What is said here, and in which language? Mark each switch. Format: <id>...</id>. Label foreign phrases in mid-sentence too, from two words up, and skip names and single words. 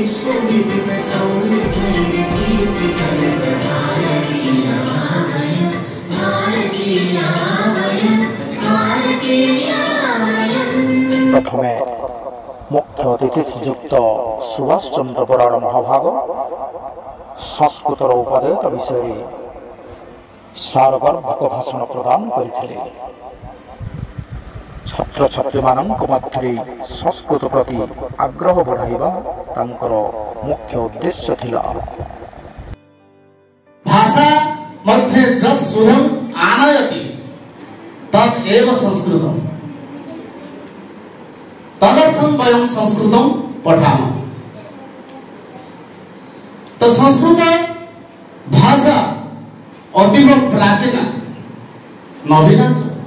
<or>ପ୍ରଥମେ ମୁଖ୍ୟ ଅତିଥି ଶ୍ରୀଯୁକ୍ତ ସୁଭାଷ ଚନ୍ଦ୍ର ବରାଡ଼ ମହାଭାଗ ସଂସ୍କୃତର ଉପଦେୟତା ବିଷୟ ସାରଗର୍ଭକ ଭାଷଣ ପ୍ରଦାନ କରଥିଲେ। ଛାତ୍ର ଛାତ୍ରୀ ମାନକ ମଧ୍ୟ ସଂସ୍କୃତ ପ୍ରତି ଆଗ୍ରହ ବଢ଼ାଇବା ତାଙ୍କର ମୁଖ୍ୟ ଉଦ୍ଦେଶ୍ୟ ଥିଲା।</or> <sa>भाषा मध्ये जत् शुद्धम् आनयति तत् एव संस्कृतम्। तदर्थं वयं संस्कृतं पठामः। तो संस्कृत भाषा अतीव प्राचीन नवीना च।</sa>